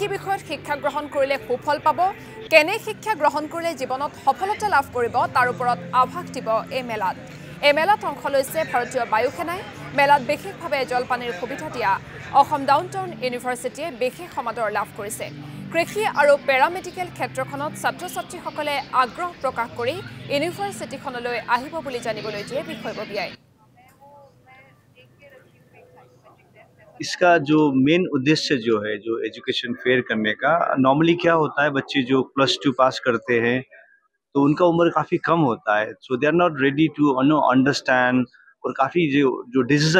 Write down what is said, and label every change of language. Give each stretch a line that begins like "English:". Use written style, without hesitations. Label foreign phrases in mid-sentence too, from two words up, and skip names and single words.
Assamese: বিষয়ত শিক্ষা গ্ৰহণ কৰিলে সুফল পাব কেনে শিক্ষা গ্ৰহণ কৰিলে জীৱনত সফলতা লাভ কৰিব তাৰ ওপৰত আভাস দিব এই মেলাত এই মেলাত অংশ লৈছে ভাৰতীয় বায়ু সেনাই মেলাত বিশেষভাৱে জলপানীৰ সুবিধা দিয়া অসম ডাউনটাউন ইউনিভাৰ্চিটিয়ে বিশেষ সমাদৰ লাভ কৰিছে কৃষি আৰু পেৰামেডিকেল ক্ষেত্ৰখনত ছাত্ৰ-ছাত্ৰীসকলে আগ্ৰহ প্ৰকাশ কৰি ইউনিভাৰ্চিটিখনলৈ আহিব বুলি জানিবলৈ দিয়ে বিষয়ববীয়াই
Hindi: इसका जो मेन उद्देश्य जो है जो
English: education fair
Hindi: करने का नॉर्मली क्या होता है बच्चे जो +2 पास करते हैं तो उनका उम्र काफ़ी कम होता है
English: so they are not ready to understand
Hindi: और काफ़ी जो डिसीजन